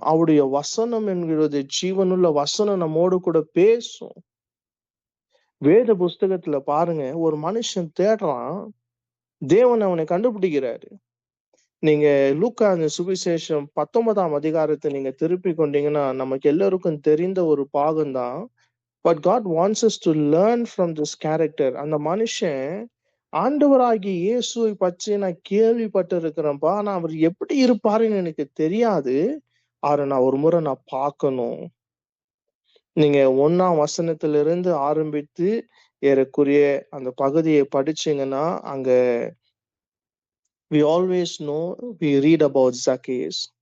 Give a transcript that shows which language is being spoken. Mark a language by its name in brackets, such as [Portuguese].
[Tamil] அவருடைய வசனம் என்கிறது ஜீவனுள்ள வசனம் நம்மோடு கூட பேசும். வேத புஸ்தகத்துல பாருங்க, ஒரு மனுஷன் தேடுறான், தேவன் அவனை கண்டுபிடிக்கிறாரு. நீங்க லூக்கா அந்த சுவிசேஷம் 19ஆம் அதிகாரத்தை நீங்க திருப்பி கொண்டீங்கன்னா நமக்கு எல்லாருக்கும் தெரிந்த ஒரு பாகம்தான். [English] But God wants us to learn from this character. [Tamil] அந்த மனுஷன் ஆண்டவராகிய இயேசுவை பற்றி நான் கேள்விப்பட்டு இருக்கிறேன்ப்பா, ஆனா அவர் எப்படி இருப்பாருன்னு எனக்கு தெரியாது, அவரை நான் ஒரு முறை நான் பார்க்கணும். நீங்க 1ஆம் வசனத்திலிருந்து ஆரம்பித்து ஏறக்குறைய அந்த பகுதியை படிச்சீங்கன்னா அங்க [English] we always know, we read about Zacchaeus.